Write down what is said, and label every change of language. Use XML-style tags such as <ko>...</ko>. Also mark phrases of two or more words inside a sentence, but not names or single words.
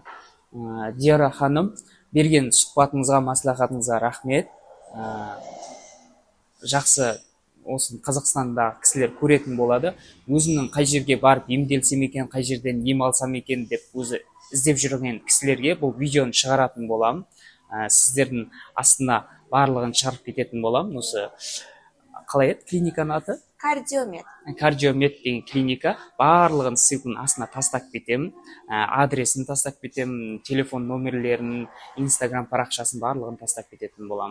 <uz>Diyora xonim, bergan suhbatingizga, maslahatingizga rahmat. Yaxshi olsun, Qozog'istonda kishilar ko'rетін bo'ladi. O'zining qay yerga borib emdelsam ekan, qay yerdan em olsam ekan deb o'zi izlab yurgan kishilarga bu videoni chiqarатын bo'laman.</uz> <kk>Sizlarning астына барлығын шығарып кететін боламын. Осы қалай еді клиниканың аты? Кардиомед. Кардиомед деген клиника. Барлығын ссылканың астына тастап кетемін. Адресін тастап кетемін, телефон номерлерін, Instagram парақшасын барлығын тастап кететін боламын.</kk>